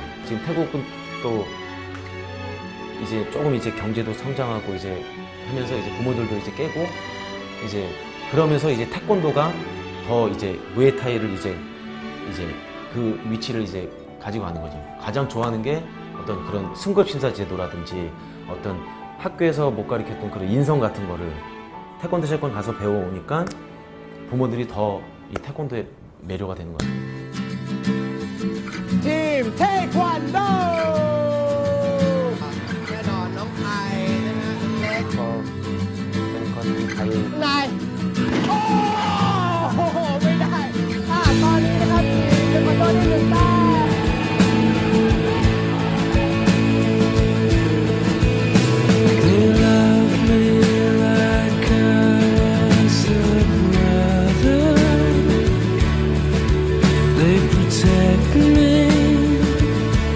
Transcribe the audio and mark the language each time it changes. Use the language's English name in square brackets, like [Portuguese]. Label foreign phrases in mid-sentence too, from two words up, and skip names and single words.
[Korean] 지금 태국은 또 이제 조금 이제 경제도 성장하고 이제 하면서 이제 부모들도 이제 깨고, 이제 그러면서 이제 태권도가 더 이제 무에타이를 이제 그 위치를 이제 가지고 가는 거죠. 가장 좋아하는 게 어떤 그런 승급심사 제도라든지 어떤 학교에서 못 가르쳤던 그런 인성 같은 거를 태권도 체육관 가서 배워오니까 부모들이 더 이 태권도에 매료가 되는 거예요. [Thai] ทีมเทควันโดแน่นอนน้องไอนะฮะเล็ก เป็นคนไทย นายโอ้โหไม่ได้ตอนนี้นะครับทีมเทควันโดได้หนึ่งแต้ม [English] They love me like I was a brother. They protect me.